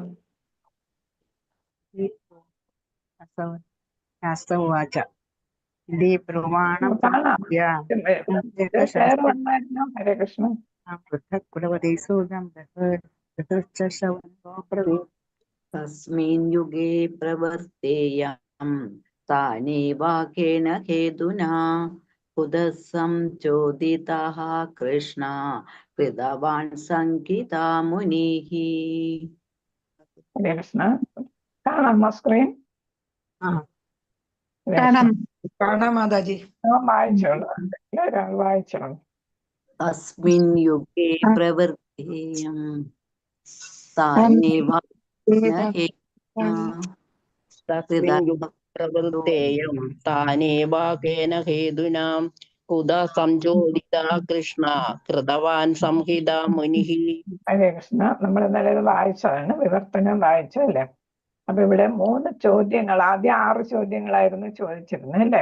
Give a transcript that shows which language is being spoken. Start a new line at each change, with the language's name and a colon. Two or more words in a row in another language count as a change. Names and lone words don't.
Sanskrit: ഉവാച ഇതി ബ്രുവാണം ഹരേ കൃഷ്ണ. പൃഥക്കുലവതീ സൂതം ശൗനകോ ബ്രവീത്. तस्मिन् युगे प्रवर्तेयं तानेवाकेन हेतुना कुतः संचोदितः कृष्ण कृतवान् संकिता मुनिः. ഹരേ കൃഷ്ണ.
Malayalam: കാണാമോ സ്ക്രീൻ? കാണാം. കാണാം മാതാജി. വായിച്ചോളൂ, ഒരാൾ വായിച്ചോളൂ.
Sanskrit: तस्मिन् युगे प्रवर्तेयं तानेवाकेन हेतुना തസ്മിൻ യുഗേ പ്രവൃത്തേയം താനേവാകേന ഹേതുനാ കുതഃ സംചോദിതഃ കൃഷ്ണ കൃതവാൻ സംഹിത മുനിഃ. ഹരേ കൃഷ്ണ.
Malayalam: നമ്മൾ ഇന്നലെ ഇത് വായിച്ചതാണ്, വിവർത്തനം വായിച്ചല്ലേ. അപ്പൊ ഇവിടെ 3 ചോദ്യങ്ങൾ, ആദ്യം 6 ചോദ്യങ്ങളായിരുന്നു ചോദിച്ചിരുന്നത് അല്ലേ?